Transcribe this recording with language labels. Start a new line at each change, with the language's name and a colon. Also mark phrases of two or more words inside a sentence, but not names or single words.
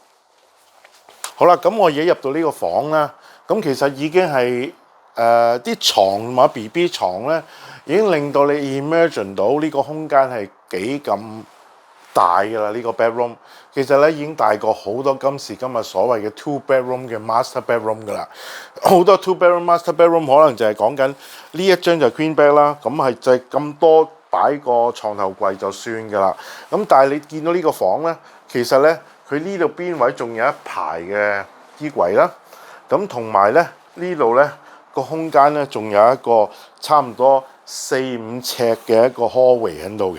Cantonese: 好啦，咁我而家入到呢個房啦，咁其實已經係啲床同埋 BB 床咧，已經令到你 imagine 到呢個空間係幾咁大㗎啦。呢個 bedroom 其實咧已經大過好多今時今日所謂嘅
English: two bedroom
Cantonese: 嘅
English: master bedroom
Cantonese: 㗎啦。好多
English: two bedroom master bedroom
Cantonese: 可能就係講緊呢一張就
English: queen bed
Cantonese: 啦，咁係就係咁多擺個床頭櫃就算㗎啦。咁但係你見到呢個房咧，其實咧佢呢度邊位仲有一排嘅衣櫃啦，咁同埋咧呢度咧個空間咧仲有一個差唔多4-5尺嘅一個 hallway 喺度嘅。